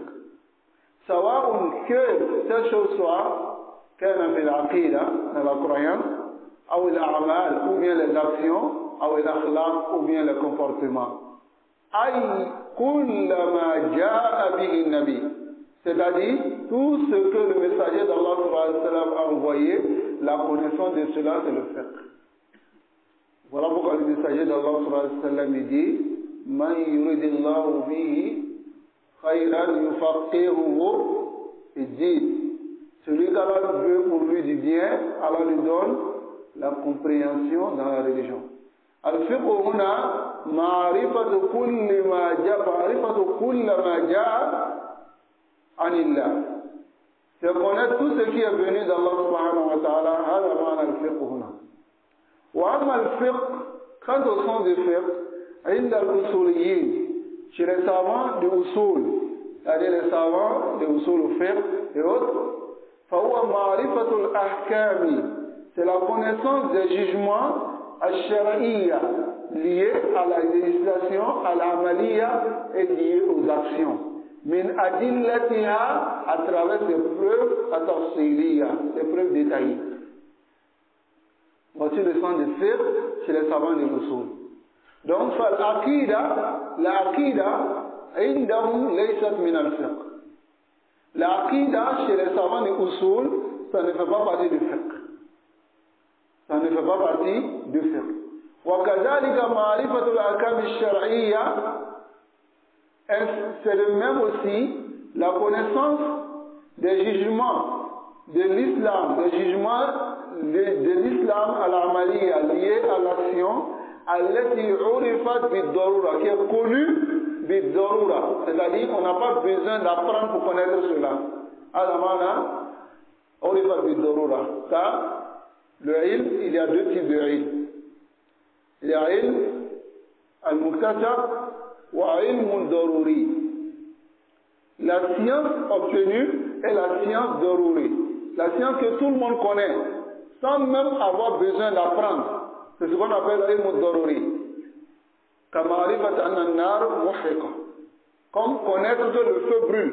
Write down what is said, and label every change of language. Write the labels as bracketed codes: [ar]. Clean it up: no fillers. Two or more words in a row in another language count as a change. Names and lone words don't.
[fr] Sawa que telle chose soit [ar] كان في العقيدة, [fr] dans la croyance, ou الأعمال, ou bien les actions, ou الأخلاق, ou bien le comportement. [ar] أي كل ما جاء به النبي, [fr] c'est-à-dire tout ce que le messager d'Allah a envoyé, la connaissance de cela c'est le fiqh. Voilà pourquoi le messager d'Allah dit [ar] من يرد الله به خيرا يفقهه في الدين. [fr] Celui qu'Allah veut pour lui du bien, Allah lui donne la compréhension dans la religion. [ar] الفقه هنا معرفة كل ما جاء عن الله. [fr] C'est connaître tout ce qui est venu d'Allah [ar] سبحانه وتعالى. هذا معنى الفقه هنا. وأما الفقه, [fr] quant au sens du fiqh, [ar] عند الأصوليين, [fr] chez les savants de usul, c'est-à-dire les savants de usul au fiqh et autres, [ar] فهو معرفة الأحكام, [fr] c'est la connaissance des jugements al-shar'iyya liés à la législation, à l'amaliya et liés aux actions. [ar] من أدلتها, [fr] à travers ses preuves at-tafsiliya, ses preuves détaillées. Voici le sens du fiqh chez les savants de l'usul. Donc, l'aqida, [ar] عندهم ليست من الفقه. [fr] L'aqida chez les savants de usul, ça ne fait pas partie du fiqh. Ça ne fait pas partie du fiqh. [ar] وكذلك معرفة الأحكام الشرعية [fr] C'est de même aussi la connaissance des jugements de l'islam, des jugements de l'islam à l'amaliya, lié à l'action, [ar] التي عرفت بالضرورة, [fr] qui est connue bid-darura, c'est-à-dire qu'on n'a pas besoin d'apprendre pour connaître cela. [ar] علمنا عرفت بالضرورة. [fr] Car le ilm, il y a deux types de ilm. Il y a [ar] علم المكتسب وعلم ضروري. [fr] La science obtenue est la science daruri. La science que tout le monde connaît, sans même avoir besoin d'apprendre. C'est ce qu'on appelle [ar] علم ضروري. [fr] Comme connaître que le feu brûle.